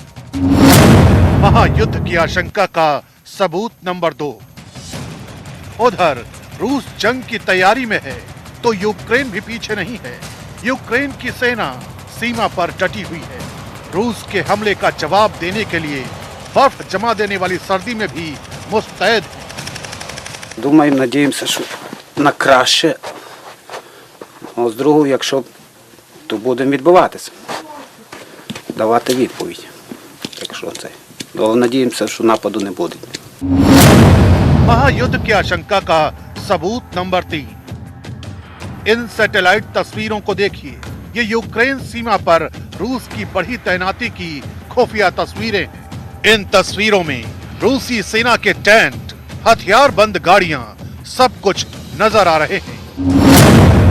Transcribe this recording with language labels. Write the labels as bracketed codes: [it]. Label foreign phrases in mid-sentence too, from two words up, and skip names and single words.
[hi] महायुद्ध की आशंका का सबूत नंबर 2। उधर रूस जंग की तैयारी में है तो यूक्रेन भी पीछे नहीं है। यूक्रेन की सेना सीमा पर डटी हुई है। रूस के हमले का जवाब देने के लिए बर्फ जमा देने वाली सर्दी में भी मुस्तैद है। [uk] Думаю, надіємося, що на краще. А з другого, якщо, то будемо відбиватися. Давати відповідь. Якщо це. Але надіємося, що нападу не буде. [hi] महायुद्ध की आशंका का सबूत नंबर 3। इन सैटेलाइट तस्वीरों को देखिए। ये यूक्रेन सीमा पर रूस की बढ़ी तैनाती की खुफिया तस्वीरें हैं। इन तस्वीरों में रूसी सेना के टैंक, हथियार बंद गाड़ियां, सब कुछ नजर आ रहे हैं।